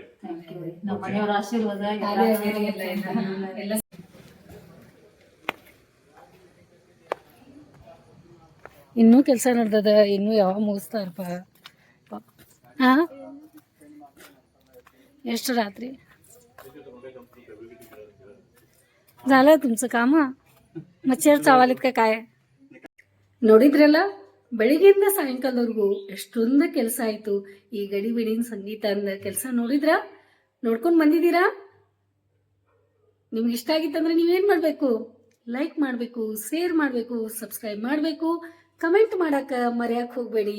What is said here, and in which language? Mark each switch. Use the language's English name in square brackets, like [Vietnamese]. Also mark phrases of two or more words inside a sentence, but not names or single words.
[Kannada] ನಮ್ಮ ಮನೆಯವರ ಆಶೀರ್ವಾದ ಇನ್ನೂ ಕೆಲಸ ನಡ್ದದ, ಇನ್ನೂ ಯಾವಾಗ ಮುಗಿಸ್ತಾರಪ್ಪ. [Marathi] ಹಾಂ, ಎಷ್ಟು रात्री झालं तुमचं काम? मच्छर चावालेत का काय? [Kannada] ನೋಡಿದ್ರಲ್ಲ, ಬೆಳಿಗ್ಗೆಯಿಂದ ಸಾಯಂಕಾಲದವರೆಗೂ ಎಷ್ಟೊಂದು ಕೆಲಸ ಆಯಿತು. ಈ ಗಡಿ ಬಿಡಿನ ಸಂಗೀತ ಅಂದ ಕೆಲಸ ನೋಡ್ಕೊಂಡು ಬಂದಿದ್ದೀರಾ? ನಿಮ್ಗೆ ಇಷ್ಟ ಆಗಿತ್ತಂದ್ರೆ ನೀವೇನು ಮಾಡಬೇಕು? ಲೈಕ್ ಮಾಡಬೇಕು, ಶೇರ್ ಮಾಡಬೇಕು, ಸಬ್ಸ್ಕ್ರೈಬ್ ಮಾಡಬೇಕು, ಕಮೆಂಟ್ ಮಾಡಕ್ಕೆ ಮರೆಯಕ್ಕೆ ಹೋಗಬೇಡಿ.